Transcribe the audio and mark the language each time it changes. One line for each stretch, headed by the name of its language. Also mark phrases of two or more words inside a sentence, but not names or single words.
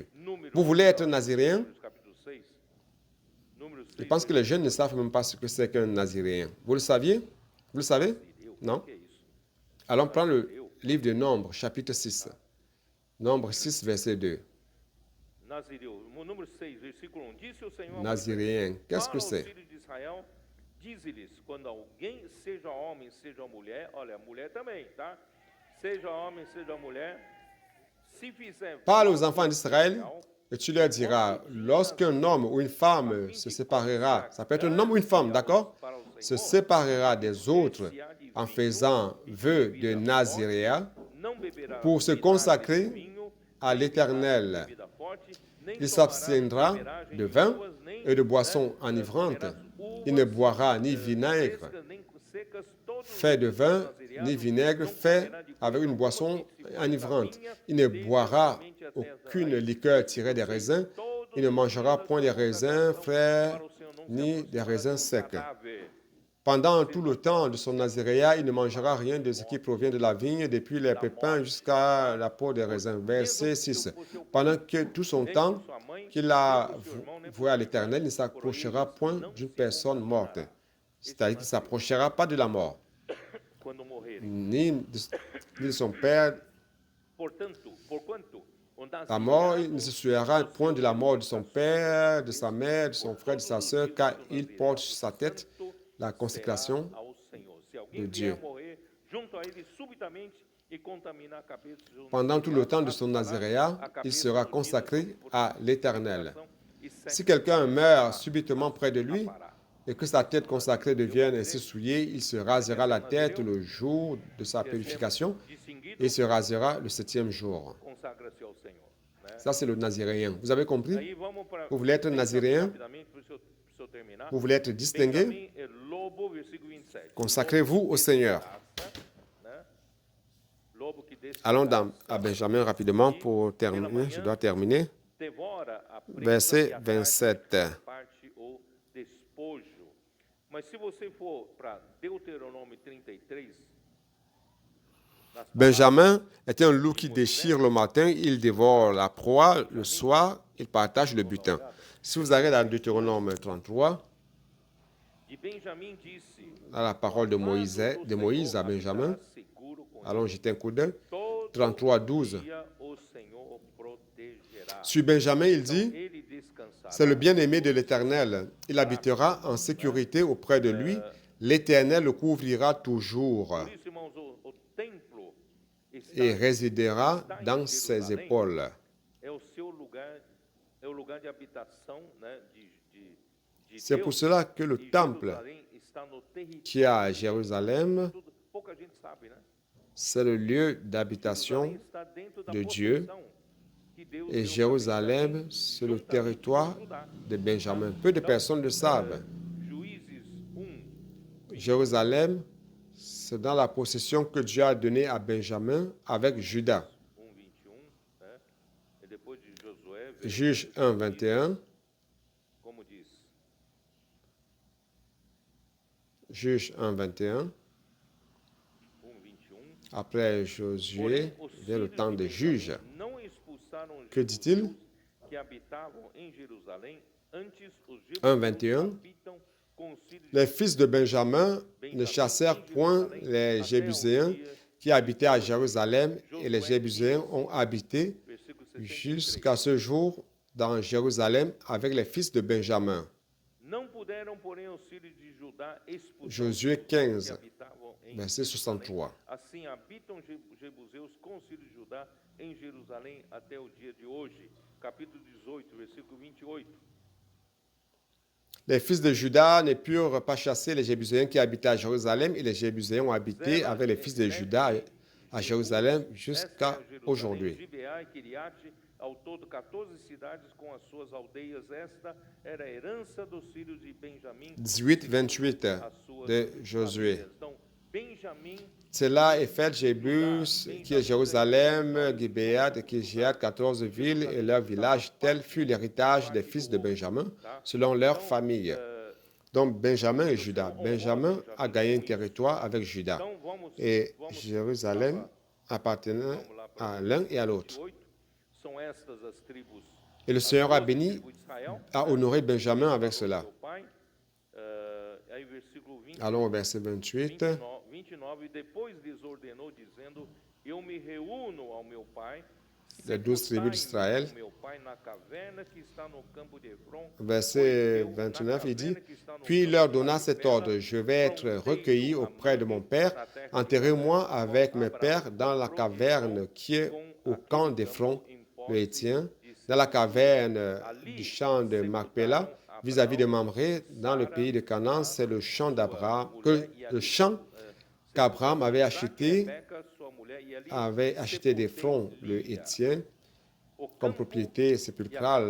French: Vous voulez être naziréen? Je pense que les jeunes ne savent même pas ce que c'est qu'un naziréen. Vous le saviez? Vous le savez? Non? Allons prendre le livre de Nombres, chapitre 6. Nombre 6, verset 2. Naziréen, qu'est-ce que c'est?
Portuguese: Dize-lhes, quando alguém, seja homem, seja mulher, olha, mulher também, tá? Seja homem, seja mulher, se fizer
French: Parle aux
Portuguese: voto
French: enfants d'Israël
Portuguese: especial,
French: et tu leur diras, lorsqu'un homme ou une femme se séparera, ça peut être un homme ou une femme, d'accord, se séparera des autres en faisant vœu de Naziréa
Portuguese: não beberá
French: pour se
Portuguese: vinagre,
French: consacrer
Portuguese: vinho,
French: à
Portuguese: nem vinagre,
French: l'Éternel.
Portuguese: bebida forte, nem
French: Il
Portuguese: tomará
French: s'abstiendra
Portuguese: beberagem
French: de
Portuguese: de
French: vin
Portuguese: uvas, nem,
French: et de boissons enivrantes.
Portuguese: comerás
French: Il ne
Portuguese: uvas,
French: boira ni vinaigre
Portuguese: frescas, nem secas, todos os
French: fait de
Portuguese: dias do
French: vin,
Portuguese: nazireado,
French: ni vinaigre
Portuguese: não
French: fait
Portuguese: comerá de
French: avec
Portuguese: coisa
French: une boisson
Portuguese: alguma que se for da
French: enivrante.
Portuguese: vinha,
French: Il ne
Portuguese: desde a
French: boira
Portuguese: semente até a
French: aucune
Portuguese: raiz,
French: liqueur tirée des
Portuguese: pois
French: raisins.
Portuguese: todos
French: Il ne
Portuguese: os
French: mangera
Portuguese: dias
French: point
Portuguese: da
French: des raisins
Portuguese: consagração
French: frais
Portuguese: para o Senhor, não se
French: ni des
Portuguese: aproximará
French: raisins
Portuguese: de
French: secs.
Portuguese: cadáver.
French: Pendant tout le temps de son naziréat, il ne mangera rien de ce qui provient de la vigne, depuis les pépins jusqu'à la peau des raisins. Verset 6. Pendant que tout son temps qu'il a voué à l'Éternel, il ne s'approchera point d'une personne morte. C'est-à-dire qu'il ne s'approchera pas de la mort,
Portuguese: Quando morrerem.
French: ni de son père.
Portuguese: Porquanto, o
French: La mort,
Portuguese: nazireado
French: il ne se souviendra point de la mort de son père, de sa mère, de son frère, de sa sœur, car il porte sur sa tête la consécration
Portuguese: ao Senhor. Se
French: de
Portuguese: alguém
French: Dieu.
Portuguese: vier morrer junto a ele subitamente e contaminar a cabeça do
French: Pendant tout le temps de son
Portuguese: raspará
French: naziréat,
Portuguese: a cabeça
French: il sera
Portuguese: unida
French: consacré
Portuguese: sobre o
French: à l'Éternel.
Portuguese: coração e
French: Si quelqu'un meurt
Portuguese: sacrificará,
French: subitement près de lui
Portuguese: rapará.
French: et que sa tête consacrée devienne ainsi souillée, il se rasera la tête le jour de sa purification et il se rasera le 7e jour.
Portuguese: Consagra-se ao Senhor. Né?
French: Ça, c'est le naziréen. Vous avez compris?
Portuguese: Aí vamos para
French: Vous voulez être naziréen?
Portuguese: rapidamente para o senhor terminar.
French: Vous voulez être distingué?
Portuguese: Benjamim é lobo, versículo 27.
French: Consacrez-vous au Seigneur.
Portuguese: Né? Lobo que
French: Allons à Benjamin rapidement pour terminer. Je dois terminer.
Portuguese: devora a presa
French: Verset
Portuguese: e à tarde
French: 27.
Portuguese: parte o despojo. Mas se você for para Deuteronômio 33, nas
French: Benjamin est un loup qui déchire le matin, il dévore la proie, le soir, il partage le butin. Si vous allez dans Deutéronome 33,
Portuguese: de Benjamim disse:
French: à la parole de Moïse à Benjamin,
Portuguese: "Estarás seguro com
French: allons jeter un coup d'œil.
Portuguese: todo
French: 33, 12.
Portuguese: dia o Senhor protegerá."
French: Sur Benjamin, il dit,
Portuguese: Ele descansará.
French: c'est le bien-aimé de l'Éternel. Il habitera en sécurité auprès de lui. L'Éternel le couvrira toujours
Portuguese: Por isso, irmãos, o templo está
French: et résidera dans ses épaules.
Portuguese: é o seu lugar, é o lugar de habitação, né, de
French: C'est
Portuguese: Deus.
French: pour cela que le
Portuguese: E
French: temple
Portuguese: Jerusalém está no território.
French: qui est à Jérusalem,
Portuguese: Tudo, pouca gente sabe, né?
French: c'est le lieu d'habitation
Portuguese: Jerusalém está dentro da
French: de Dieu.
Portuguese: possessão que Deus
French: Et
Portuguese: deu para
French: Jérusalem,
Portuguese: Benjamim,
French: c'est le
Portuguese: juntamente
French: territoire
Portuguese: com Judá.
French: de Benjamin. Peu de personnes le savent.
Portuguese: Juízes 1,
French: Jérusalem, c'est dans la possession que Dieu a donnée à Benjamin avec Juda.
Portuguese: 21, né? E depois de Josué,
French: Juge 1, 21.
Portuguese: como diz,
French: Juge 1, 21. 1, 21. Après Josué,
Portuguese: Porém, os
French: vient le
Portuguese: filhos
French: temps
Portuguese: de
French: des
Portuguese: Benjamim
French: juges.
Portuguese: não expulsaram os
French: Que dit-il?
Portuguese: judeus que habitavam em Jerusalém, antes os
French: 1,
Portuguese: jebuseus
French: 21.
Portuguese: habitam com os filhos
French: Les fils de Benjamin ne chassèrent point les Jébuséens qui habitaient à Jérusalem, et les Jébuséens ont habité
Portuguese: versículo 63.
French: jusqu'à ce jour dans Jérusalem avec les fils de Benjamin.
Portuguese: Não puderam, porém, os filhos de Judá expulsar
French: Josué
Portuguese: os judeus
French: 15,
Portuguese: que habitavam em
French: verset
Portuguese: Jerusalém.
French: 63.
Portuguese: Assim habitam jebuseus com os filhos de Judá em Jerusalém até o dia de hoje. Capítulo 18, versículo 28.
French: Les fils de Juda ne purent pas chasser les Jébuséens qui habitaient à Jérusalem, et les Jébuséens ont habité avec les fils de Juda à Jérusalem jusqu'à aujourd'hui.
Portuguese: Gibeá e Kiriate, ao todo 14 cidades com as suas aldeias. Esta era a herança dos filhos de Benjamim,
French: 18, 28
Portuguese: as suas
French: de Josué.
Portuguese: famílias. Então, Benjamim,
French: C'est là Éphète, Jébus, qui est Jérusalem, Gibéat et Kirjat, 14 villes et leurs villages. Tel fut l'héritage des fils de Benjamin, selon leur famille. Donc Benjamin et Juda. Benjamin a gagné un territoire avec Juda.
Portuguese: então vamos
French: Et Jérusalem appartenait à l'un et à l'autre.
Portuguese: 28. São estas as tribos.
French: Et le Seigneur a béni,
Portuguese: Tribo de Israel.
French: a honoré Benjamin avec cela.
Portuguese: Seu pai. Aí versículo 20.
French: Allons au verset 28.
Portuguese: 29, e depois lhes ordenou, dizendo: Eu me reúno ao meu pai,
French: les 12 tribus d'Israël.
Portuguese: com meu pai na caverna que está no campo de Efron.
French: Verset 29, il dit, « Puis il leur donna cet ordre, je vais être recueilli auprès de mon père, enterrez-moi avec mes pères dans la caverne qui est au camp d'Éphron, le Hétien, dans la caverne du champ de Macpéla, vis-à-vis de Mamré, dans le pays de Canaan, c'est le champ d'Abraham, le champ qu'Abraham avait acheté d'Éphron, le Hétien, comme propriété sépulcrale.